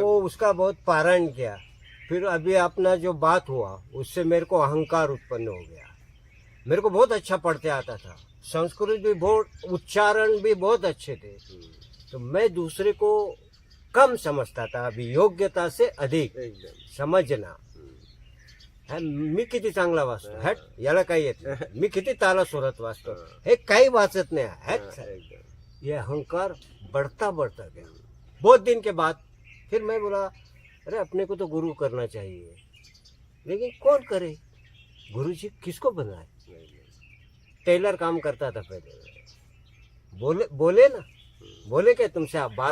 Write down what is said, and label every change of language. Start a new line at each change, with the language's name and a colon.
Hindi: वो उसका बहुत पारायण किया। फिर अभी अपना जो बात हुआ उससे मेरे को अहंकार उत्पन्न हो गया। मेरे को बहुत अच्छा पढ़ते आता था, संस्कृत भी बहुत, उच्चारण भी बहुत अच्छे थे, तो मैं दूसरे को कम समझता था, अभी योग्यता से अधिक एकदम।
Marathi: समजना। मी किती चांगला वाचतो, हट याला काय येत नाही, मी किती ताला सुरत वाचतो, हे काही वाचत नाही, हट। एकदम।
Hindi: ये अहंकार बढ़ता बढ़ता गया। बहुत दिन के बाद फिर मैं बोला, अरे अपने को तो गुरु करना चाहिए, लेकिन कौन करे, गुरु जी किसको बनाए। टेलर काम करता था पहले, बोले बोले ना, बोले क्या तुमसे आप बात